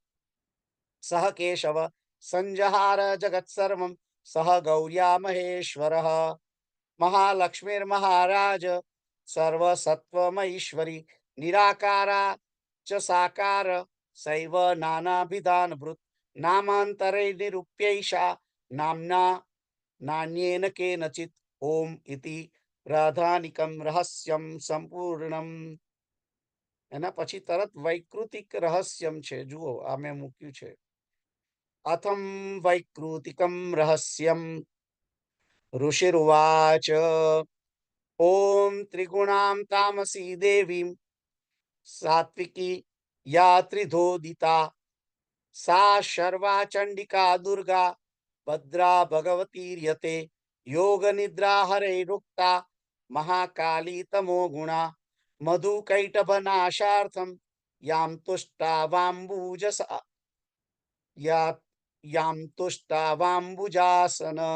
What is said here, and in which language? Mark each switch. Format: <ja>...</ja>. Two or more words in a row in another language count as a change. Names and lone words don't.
<sa>सह केशव संजहार जगत्सर्वं सह गौर्या महेश्वरः महालक्ष्मीर्महाराज सर्वसत्वमैश्वरी निराकारा च साकार सैव नानाभिधानभृत् नामान्तरे निरूप्यैषा नाम्ना नान्येन केनचित् ओम इति प्राधानिकं रहस्यं संपूर्णम्</sa> <gu>એના પછી તરત</gu> <sa>वैकृतिक रहस्यम</sa> <gu>છે જુઓ આ મેં મૂક્યું છે</gu> <sa>अथम वैकृतिकं रहस्यम् ऋषिरुवाच ओम त्रिगुणां तामसी देवीं सात्विकी या त्रिधोदिता सा शर्वा चंडिका दुर्गा भद्रा भगवतीर्यते योग निद्रा हरैरुक्ता महाकाली तमो गुणा मधुकैटभनाशार्थं यां तुष्टावाम्बुजस या यां तुष्टावाम्बुजासन</sa>